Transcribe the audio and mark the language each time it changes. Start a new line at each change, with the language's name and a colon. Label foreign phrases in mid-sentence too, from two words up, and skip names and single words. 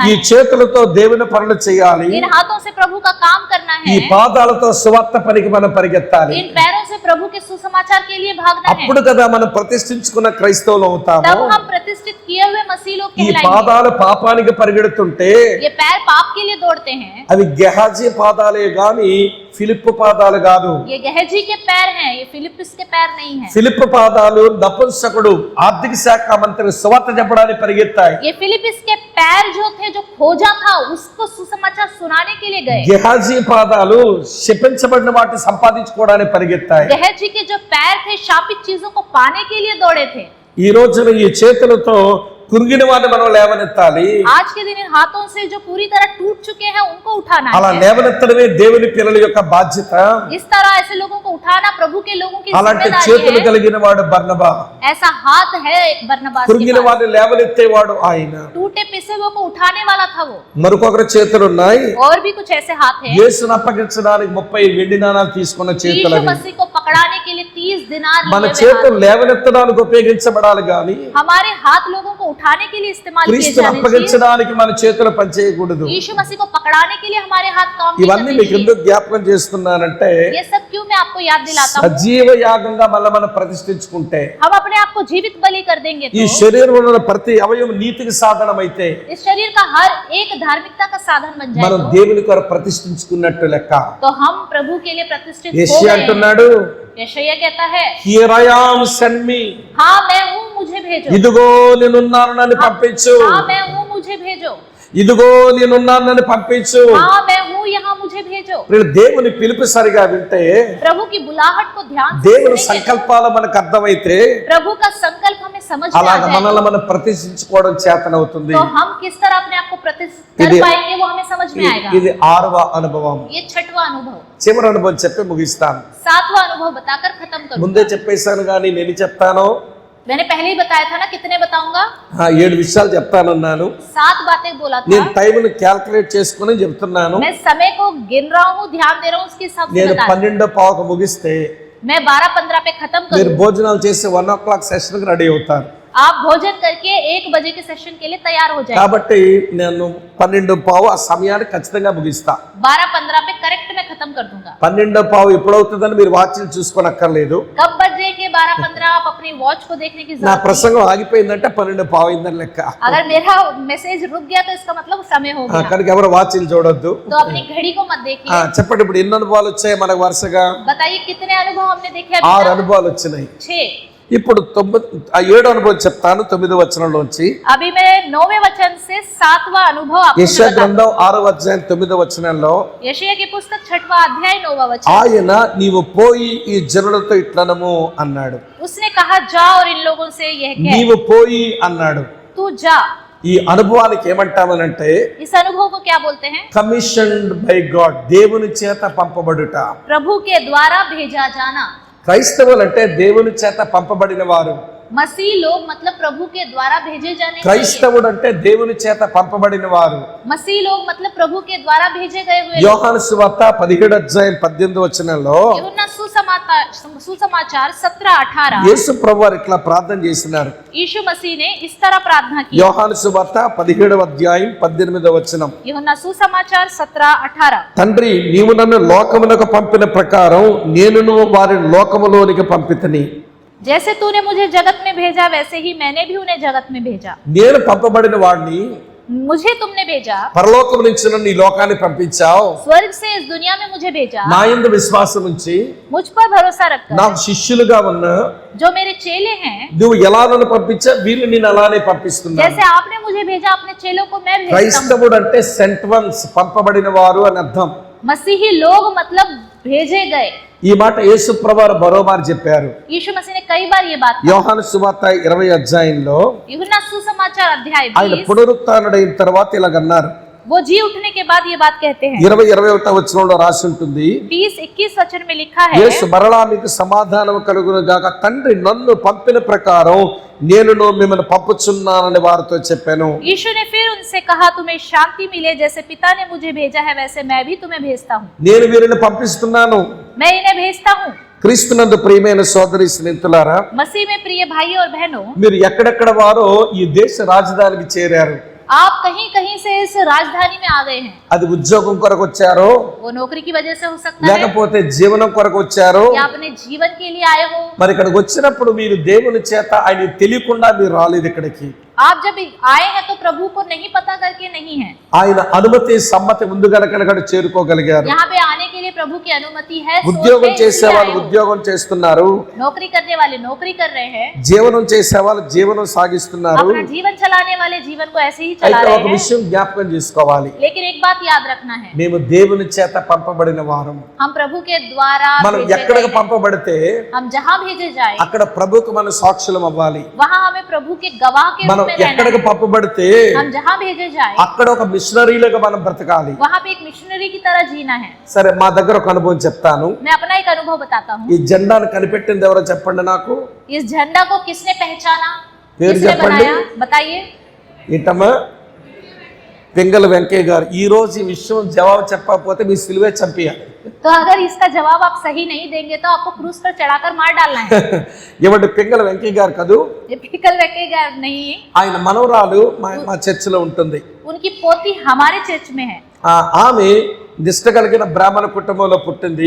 Telugu: ఈ
Hindi: है।
Telugu: చేతులతో దేవుని పనులు చేయాలి.
Hindi: इन हाथों से प्रभु का काम करना
Telugu: ఈ
Hindi: है।
Telugu: పాదాలతో సువార్త పనికి మనం పరిగెత్తాలి.
Hindi: इन पैरों से प्रभु के सुसमाचार के लिए भागना है।
Telugu: అప్పుడు కదా మనం ప్రతిష్ఠించుకున్న క్రైస్తవులు అవుతాము.
Hindi: तब हम प्रतिष्ठित किए हुए मसीह लोग
Telugu: ఈ
Hindi: कहलाएंगे।
Telugu: పాదాలు పాపానికి పరిగెడుతుంటే
Hindi: ये पैर पाप के लिए दौड़ते हैं।
Telugu: అవి గెహాజీ పాదాలే గాని ఫిలిప్పు పాదాలు కాదు.
Hindi: ये गहजी के पैर हैं, ये फिलिप्पिस के पैर नहीं हैं।
Telugu: ఫిలిప్పు పాదాలు నపుంసకుడు ఆర్థిక శాఖ మంత్రి సువార్త చెప్పడానికి పరిగెత్తాయి.
Hindi: ये फिलिप्पिस के पैर जो थे जो खोजा था उसको सुसमाचार सुनाने के लिए गए।
Telugu: గెహాజీ పాదాలు శపించబడిన వాటిని సంపాదించుకోవడానికి పరిగెత్తాయి.
Hindi: गहजी के जो पैर थे शापित चीजों को पाने के लिए दौड़े थे।
Telugu: ఈ రోజున ఈ చేతులతో కురిగిన వారిని మనం లేవనెత్తాలి.
Hindi: आज के दिन इन हाथों से जो पूरी तरह टूट चुके हैं उनको उठाना
Telugu: అలా
Hindi: है।
Telugu: లేవనెత్తడమే దేవుని పిల్లల యొక్క బాధ్యత.
Hindi: इस तरह ऐसे लोगों को उठाना प्रभु के लोगों की
Telugu: అలాంటి
Hindi: जिम्मेदारी
Telugu: చేతులు
Hindi: है।
Telugu: కలిగిన వాడు బర్నబా.
Hindi: ऐसा हाथ है एक बरनबास के
Telugu: కురిగిన
Hindi: पास।
Telugu: వారిని లేవనెత్తేవాడు ఆయన.
Hindi: टूटे पिसे हुए को उठाने वाला था वो।
Telugu: మరొకరి చేతులున్నాయి.
Hindi: और भी कुछ ऐसे हाथ हैं।
Telugu: యేసును అప్పగించడానికి 30 వెండి నాణాలు తీసుకున్న చేతులు
Hindi: यीशु
Telugu: అవి.
Hindi: मसीह को पकड़ाने के लिए 30 दिनार
Telugu: మన
Hindi: लिए हुए
Telugu: చేతులు
Hindi: हाथ।
Telugu: లేవనెత్తడానికి ఉపయోగించబడాలి గాని
Hindi: हमारे हाथ लोगों को उठाने के लिए इस्तेमाल किए
Telugu: క్రీస్తును
Hindi: जाने चाहिए।
Telugu: అప్పగించడానికి మన చేతులు పనిచేయకూడదు.
Hindi: यीशु मसीह को पकड़ाने के लिए हमारे हाथ काम नहीं
Telugu: ఇవన్నీ
Hindi: करने
Telugu: మీకు
Hindi: चाहिए।
Telugu: ఎందుకు జ్ఞాపకం చేస్తున్నానంటే
Hindi: ये सब क्यों मैं आपको याद दिलाता हूँ।
Telugu: సజీవ యాగంగా మనం ప్రతిష్ఠించుకుంటే
Hindi: हम अपने आप को जीवित बलि कर देंगे
Telugu: ఈ
Hindi: तो
Telugu: శరీరంలో ఉన్న ప్రతి అవయవం నీతికి సాధనమైతే
Hindi: इस शरीर का हर एक धार्मिकता का साधन बन जाए
Telugu: మనం దేవుని కొరకు ప్రతిష్ఠించుకున్నట్టు లెక్క.
Hindi: तो हम प्रभु के लिए प्रतिष्ठित हो
Telugu: యెషయా
Hindi: गए।
Telugu: అంటున్నాడు,
Hindi: यशायाह कहता है
English: Here I am send me,
Hindi: हाँ मैं हूँ मुझे भेजो।
Telugu: ఇదిగో నేనున్నాను నన్ను పంపించు.
Hindi: हाँ मैं हूँ मुझे भेजो।
Telugu: ఇదిగో నేనున్నానని పంపించు.
Hindi: हाँ मैं हूँ यहाँ, मुझे भेजो।
Telugu: మీరు దేవుని పిలుపు సరిగా వింటే,
Hindi: प्रभु की बुलाहट को ध्यान से
Telugu: దేవుని
Hindi: सुनेंगे,
Telugu: సంకల్పాలు మనకు అర్థమైతే,
Hindi: प्रभु का संकल्प हमें समझ में आ
Telugu: అలాగ
Hindi: जाए,
Telugu: మనల్ని మనం ప్రతిష్ఠించుకోవడం చేతనవుతుంది.
Hindi: तो हम किस तरह अपने आप को प्रतिष्ठित कर
Telugu: ఇది-
Hindi: पाएंगे वो हमें समझ में आएगा।
Telugu: ఇది 6వ అనుభవం.
Hindi: ये 6वां अनुभव।
Telugu: చివరి అనుభవం చెప్పి ముగిస్తాను.
Hindi: 7वां अनुभव बताकर खत्म करूंगा।
Telugu: ముందే చెప్పేశాను కానీ నేను చెప్తాను.
Hindi: मैंने पहले ही बताया था ना, कितने बताऊंगा?
Telugu: 7 విషయాలు చెప్తానన్నాను.
Hindi: 7 बातें बोला था।
Telugu: నేను టైంని క్యాల్కులేట్ చేసుకుని చెప్తున్నాను.
Hindi: मैं समय को गिन रहा हूँ, ध्यान दे रहा हूँ उसके हिसाब से
Telugu: నేను
Hindi: बता रहा हूं।
Telugu: 12:15 मुగిస్తే
Hindi: मैं 12-15 पे खत्म
Telugu: మీరు
Hindi: करूँ।
Telugu: భోజనాలు చేసి 1 o'clock సెషన్ కి రెడీ అవుతారు.
Hindi: आप भोजन करके 1 बजे के सेशन के लिए तैयार हो जाए।
Telugu: కాబట్టి నేను 12:15 ఆ సమయానికి ఖచ్చితంగా ముగిస్తా.
Hindi: 12-15 पे करेक्ट मैं खत्म कर दूंगा।
Telugu: 12:15 ఎప్పుడవుతుందని మీరు వాచ్లు చూసుకోనక్కర్లేదు.
Hindi: कब बजेंगे 12-15 आप अपनी वॉच को देखने की
Telugu: నా
Hindi: जरूरत नहीं।
Telugu: ప్రసంగం ఆగిపోయిందంటే 12:15 అయిందని లెక్క.
Hindi: अगर मेरा मैसेज रुक गया तो इसका मतलब समय हो गया।
Telugu: కనుక ఎవరు వాచ్లు చూడొద్దు.
Hindi: तो अपनी घड़ी को मत देखिए।
Telugu: చెప్పండి ఇప్పుడు ఎన్ని అనుభవాలు వచ్చాయి మనకు వరుసగా?
Hindi: बताइए कितने अनुभव हमने देखे
Telugu: 6
Hindi: अभी तक?
Telugu: అనుభవాలు వచ్చినాయి.
Hindi: 6।
Telugu: ఇప్పుడు 7 అనుభవం చెప్తాను 9వ వచనంలోంచి.
Hindi: अभी मैं 9वें वचन से 7वां अनुभव आपको
Telugu: యెషయా
Hindi: बताता
Telugu: గ్రంథం 6వ అధ్యాయం 9వ వచనంలో,
Hindi: हूं। यशायाह की पुस्तक 6वां अध्याय 9वां वचन।
Telugu: ఆయన నీవు పోయి ఈ జనులతో ఇట్లనము అన్నాడు.
Hindi: उसने कहा जा और इन लोगों से यह कह,
Telugu: నీవు పోయి అన్నాడు.
Hindi: तू जा।
Telugu: ఈ అనుభవానికి ఏమంటామనంటే
Hindi: इस अनुभव को क्या बोलते हैं?
English: commissioned by God,
Telugu: దేవుని చేత పంపబడుట.
Hindi: प्रभु के द्वारा भेजा जाना।
Telugu: క్రైస్తవులు అంటే దేవుని చేత పంపబడిన వారు.
Hindi: मसीह लोग मतलब प्रभु के द्वारा भेजे जाने चाहिए।
Telugu: క్రైస్తవుడు అంటే దేవుని చేత పంపబడిన వారు.
Hindi: मसीह लोग मतलब प्रभु के द्वारा भेजे गए हुए लोग।
Telugu: యోహాను సువార్త 17వ అధ్యాయం 18వ వచనంలో
Hindi: यूहन्ना सुसमाचार 17-18।
Telugu: యేసు ప్రభువారు ఇట్లా ప్రార్థన చేసినారు.
Hindi: यीशु मसीह ने इस तरह प्रार्थना की।
Telugu: యోహాను సువార్త 17వ అధ్యాయం 18వ వచనం,
Hindi: यूहन्ना सुसमाचार 17-18।
Telugu: తండ్రి నీవు నన్ను లోకమునకు పంపిన ప్రకారం నేనును వారిని లోకములోనికి పంపితిని.
Hindi: जैसे तूने मुझे जगत में भेजा वैसे ही मैंने भी उन्हें जगत में भेजा।
Telugu: నేను పంపబడిన వాడిని,
Hindi: मुझे तुमने भेजा,
Telugu: పరలోకం నుంచి నన్ను ఈ లోకాన్ని పంపించావు.
Hindi: स्वर्ग से इस दुनिया में मुझे भेजा।
Telugu: నా యందు విశ్వాసం ఉంచి
Hindi: मुझ पर भरोसा रखकर
Telugu: నాకు శిష్యులుగా ఉన్న
Hindi: जो मेरे चेले हैं,
Telugu: నువ్వు ఎలా నన్ను పంపించా వీళ్ళు నేను అలానే పంపిస్తున్నాను.
Hindi: जैसे आपने मुझे भेजा अपने चेलों को मैं भेजता हूँ।
Telugu: క్రైస్తవుడు అంటే
English: sent ones,
Telugu: పంపబడిన వారు అని అర్థం.
Hindi: मसीही लोग मतलब भेजे गए।
Telugu: ఈ మాట యేసు ప్రభువారు మరోమారు చెప్పారు.
Hindi: यीशु मसीह ने कई बार ये बात कही।
Telugu: యోహాను సువార్త 20వ అధ్యాయంలో
Hindi: यूहन्ना सुसमाचार अध्याय
Telugu: ఆయన
Hindi: 20,
Telugu: పునరుత్థానుడైన తర్వాత ఇలాగన్నారు.
Hindi: वो जी उठने के बाद ये बात कहते हैं।
Telugu: 20-21వ వచనంలో రాసి ఉంటుంది,
Hindi: 20-21 वचन में लिखा है,
Telugu: యేసు మరలా మీకు సమాధానం కలుగును గాక, తండ్రి నన్ను పంపిన ప్రకారం నేనును మిమ్మల్ని పంపుచున్నానని వారితో చెప్పాను.
Hindi: यीशु ने फिर उनसे कहा तुम्हें शांति मिले, जैसे पिता ने मुझे भेजा है वैसे मैं भी तुम्हें भेजता हूँ।
Telugu: నేను వీరిని పంపిస్తున్నాను.
Hindi: मैं इन्हें भेजता हूँ।
Telugu: క్రీస్తునందు ప్రియమైన సోదరి స్నేహితులారా,
Hindi: मसीह में प्रिय भाई और बहनों,
Telugu: మీరు ఎక్కడెక్కడ వారో ఈ దేశ రాజధానికి చేరారు.
Hindi: आप कहीं कहीं से इस राजधानी में आ गए हैं।
Telugu: అది ఉద్యోగం కొరకు వచ్చారో,
Hindi: वो नौकरी की वजह से हो सकता है,
Telugu: లేకపోతే జీవనం కొరకు వచ్చారో.
Hindi: या अपने जीवन के लिए आए हो।
Telugu: మరి ఇక్కడికి వచ్చినప్పుడు మీరు దేవుని చేత ఆయన తెలియకుండా మీరు రాలేదు ఇక్కడికి.
Hindi: आप जब आए हैं तो प्रभु को नहीं पता करके नहीं है।
Telugu: ఆయన అనుమతి సమ్మతి ముందు గనక చేరుకోగలిగారు.
Hindi: यहाँ पे आने के लिए प्रभु की अनुमति है।
Telugu: ఉద్యోగం
Hindi: सोचते
Telugu: చేసే
Hindi: इसलिए
Telugu: వాళ్ళు
Hindi: आए हो।
Telugu: ఉద్యోగం చేస్తున్నారు,
Hindi: नौकरी करने वाले नौकरी कर रहे हैं,
Telugu: జీవనం చేసే వాళ్ళు జీవనం సాగిస్తున్నారు.
Hindi: अपना जीवन चलाने वाले जीवन को ऐसे ही चला
Telugu: అయితే
Hindi: रहे
Telugu: ఒక
Hindi: हैं।
Telugu: విషయం జ్ఞాపకం చేసుకోవాలి,
Hindi: लेकिन एक बात याद रखना है,
Telugu: మేము దేవుని చేత పంపబడిన వారం.
Hindi: हम प्रभु के द्वारा
Telugu: మనం
Hindi: भेजे
Telugu: ఎక్కడికి
Hindi: गए हैं।
Telugu: పంపబడితే
Hindi: हम जहाँ भेजे जाए
Telugu: అక్కడ ప్రభుకు మన సాక్షులం అవ్వాలి.
Hindi: वहाँ हमें प्रभु के गवाह के
Telugu: మనం
Hindi: रूप में रहना
Telugu: ఎక్కడికి
Hindi: है।
Telugu: పంపబడితే
Hindi: हम जहाँ भेजे जाए
Telugu: అక్కడ ఒక మిషనరీలుగా మనం బ్రతకాలి.
Hindi: वहाँ पे एक मिशनरी की तरह जीना है।
Telugu: సరే, మా దగ్గర ఒక అనుభవం చెప్తాను.
Hindi: मैं अपना एक अनुभव बताता हूँ।
Telugu: ఈ జెండాను కనిపెట్టింది ఎవరో చెప్పండి నాకు.
Hindi: इस झंडा को किसने पहचाना,
Telugu: పేరు
Hindi: किसने
Telugu: చెప్పండి.
Hindi: बनाया, बताइए।
Telugu: ఇటమా పింగళ వెంకయ్య గారు. ఈ రోజు ఈ విషయం జవాబు చెప్పకపోతే మీ సిలువే చంపేయాలి.
Hindi: तो अगर इसका जवाब आप सही नहीं देंगे तो आपको क्रूस पर चढ़ाकर मार डालना है।
Telugu: ఇవ్వండి, పింగళ వెంకయ్య గారు కదూ,
Hindi: ये पिकल रखेगा नहीं,
Telugu: ఆయన మనవరాలు మా చర్చిలో ఉంటుంది.
Hindi: उनकी पोती हमारे चर्च में है।
Telugu: ఆమె నిష్ట కలిగిన బ్రాహ్మణ కుటుంబంలో పుట్టింది.